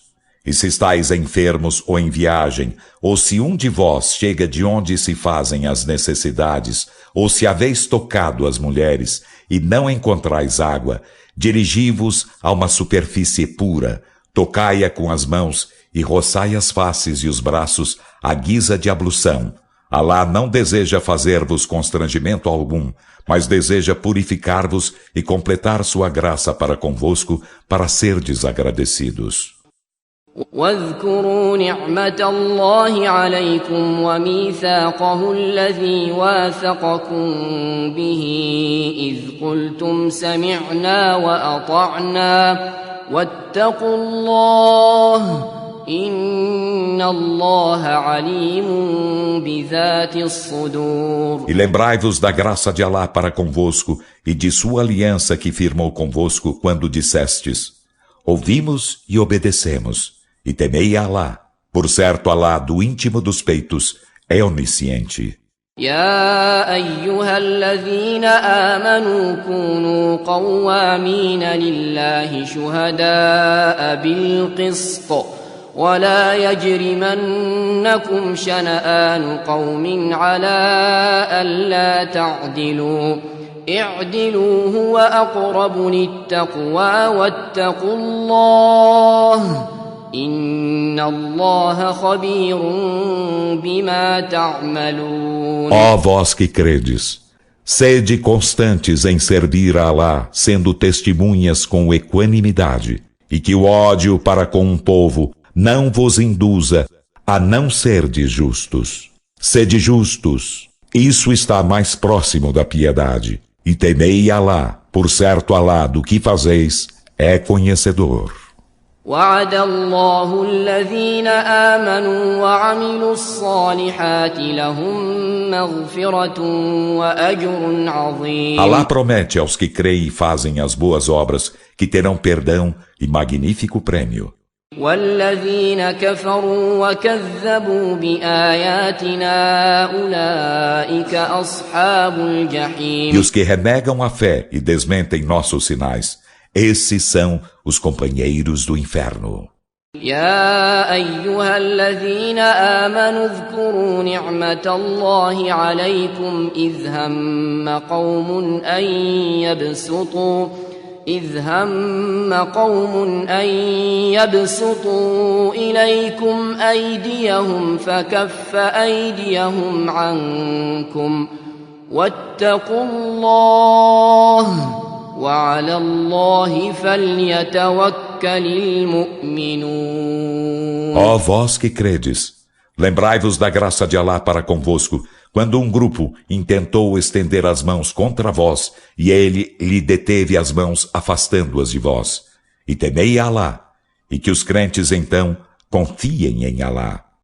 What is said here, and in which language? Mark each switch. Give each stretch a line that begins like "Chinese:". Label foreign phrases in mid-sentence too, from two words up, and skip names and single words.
Portuguese: E se estáis enfermos ou em viagem, ou se um de vós chega de onde se fazem as necessidades, ou se haveis tocado as mulheres e não encontrais água, dirigi-vos a uma superfície pura, tocai-a com as mãos e roçai as faces e os braços à guisa de ablução. Alá não deseja fazer-vos constrangimento algum, mas deseja purificar-vos e completar sua graça para convosco, para serdes agradecidos.
Arabic: واذكروا نعمة الله عليكم وميثاقه الذي واثقكم به إذ قلتم سمعنا وأطعنا واتقوا الله إن الله عليم بذات الصدور.
Portuguese: E lembrai-vos da graça de Alá para convosco e de sua aliança que firmou convosco quando dissestes: ouvimos e obedecemos. E temei a Alá. Por certo, Alá, do íntimo dos peitos, é onisciente.
Arabic: يا أيها الذين آمنوا كونوا قوامين لله شهداء بالقسط ولا يجرمنكم شنآن قوم على ألا تعدلوا اعدلوا هو أقرب للتقوى واتقوا الله إن الله خبير بما تعملون.
Portuguese: Ó vós que credes, sede constantes em servir a Alá, sendo testemunhas com equanimidade, e que o ódio para com um povo não vos induza a não serdes justos. Sede justos, isso está mais próximo da piedade. E temei Alá, por certo Alá do que fazeis é conhecedor.
Arabic: وعد الله الذين آمنوا وعملوا الصالحات لهم مغفرة وأجر عظيم.
Portuguese: Alá promete aos que creem e fazem as boas obras que terão perdão e magnífico prêmio.
Arabic: والذين كفروا وكذبوا بآياتنا أولئك أصحاب الجحيم.
Portuguese: E os que renegam a fé e desmentem nossos sinais, esses são os companheiros do inferno.
Arabic: يا أيها الذين آمنوا اذكروا نعمة الله عليكم إذ هم قوم أن يبسطوا إليكم أيديهم فكف أيديهم عنكم واتقوا الله وعلى الله فليتوكل المؤمنون.
Portuguese: Ó vós que credes, lembrai-vos da graça de Alá para convosco, quando um grupo intentou estender as mãos contra vós, e ele lhe deteve as mãos, afastando-as de vós. E temei a Alá, e que os crentes então confiem em Alá.